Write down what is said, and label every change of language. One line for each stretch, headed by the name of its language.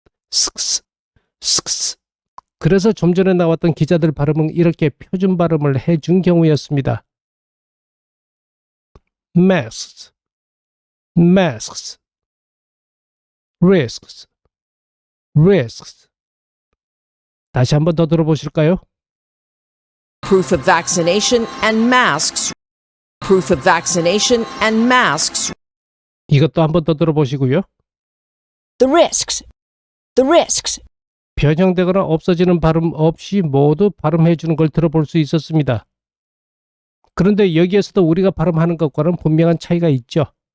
Korean: 스크스, 스크스. 그래서 좀 전에 나왔던 기자들 발음은 이렇게 표준 발음을 해준 경우였습니다.
English: masks, masks, risks, risks.
Korean: 다시 한번 더 들어보실까요?
English: Proof of vaccination and masks. Proof of vaccination and masks.
Korean: 이것도 한번 더 들어보시고요.
English: The risks, the risks.
Korean: 변형되거나 없어지는 발음 없이 모두 발음해 주는 걸 들어볼 수 있었습니다. 그런데 여기에서도 우리가 발음하는 것과는 분명한 차이가 있죠.